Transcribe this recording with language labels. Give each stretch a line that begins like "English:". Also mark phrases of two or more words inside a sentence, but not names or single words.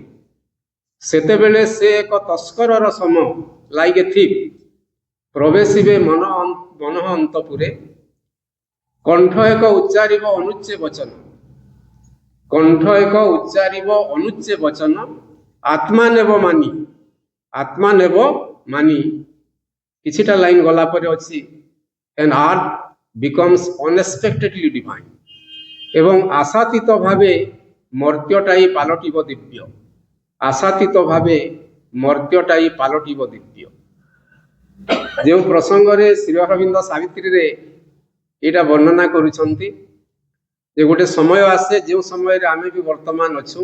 Odia: ସେତେବେଳେ ସେ ଏକ ତସ୍କରର ସମ,
English: like a thief,
Odia: ପ୍ରବେଶିବେ ମନ ଅନ୍ତପୁରେ। କଣ୍ଠ ଏକ ଉଚ୍ଚାରିବ ଅନୁଚ୍ଚେ ବଚନ, କଣ୍ଠ ଏକ ଉଚ୍ଚାରିବ ଅନୁଚ୍ଚେ ବଚନ, ଆତ୍ମା ନେବ ମାନି, ଆତ୍ମା ନେବ ମାନି। କିଛିଟା ଲାଇନ ଗଲା ପରେ ଅଛି
English: an art becomes unexpectedly divine,
Odia: ଏବଂ ଆଶାତୀତ ଭାବେ ମର୍ତ୍ତ୍ୟଟାଇ ପାଲଟିବ ଦିବ୍ୟ, ଆଶାତୀତ ଭାବେ ମର୍ତ୍ତ୍ୟଟାଇ ପାଲଟିବ ଦିବ୍ୟ। ଯେଉଁ ପ୍ରସଙ୍ଗରେ ଶ୍ରୀ ଅରବିନ୍ଦ ସାବିତ୍ରୀରେ ଏଇଟା ବର୍ଣ୍ଣନା କରୁଛନ୍ତି ଯେ ଗୋଟେ ସମୟ ଆସେ ଯେଉଁ ସମୟରେ ଆମେ ବି ବର୍ତ୍ତମାନ ଅଛୁ।